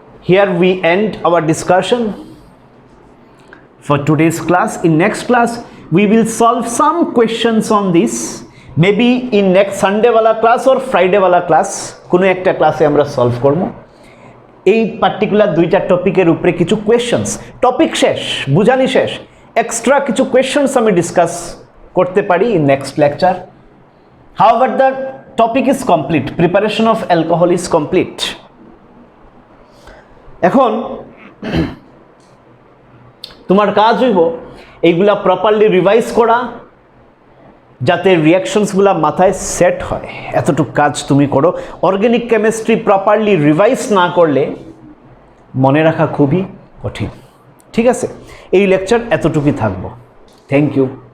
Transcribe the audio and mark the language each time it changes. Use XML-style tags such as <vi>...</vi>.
<en>Here we end our discussion for today's class. In next class we will solve some questions on this, maybe in next Sunday wala class or Friday wala class,</en> <bn>কোনো একটা ক্লাসে আমরা solve করব এই particular দুইটা টপিকের উপরে কিছু কোয়েশ্চেন্স। টপিক শেষ, বুঝানি শেষ, এক্সট্রা কিছু কোয়েশ্চেন্স আমি ডিসকাস করতে পারি</bn> <en>In next lecture. However, the topic is complete. Preparation of alcohol is complete.</en> <bn>এখন তোমার কাজ হইব এইগুলা প্রপারলি রিভাইজ করা, যাতে রিয়াকশনসগুলা মাথায় সেট হয়, এতটুকু কাজ তুমি করো। অর্গানিক কেমিস্ট্রি প্রপারলি রিভাইজ না করলে মনে রাখা খুবই কঠিন, ঠিক আছে? এই লেকচার এতটুকুই থাকবো। Thank you.</bn>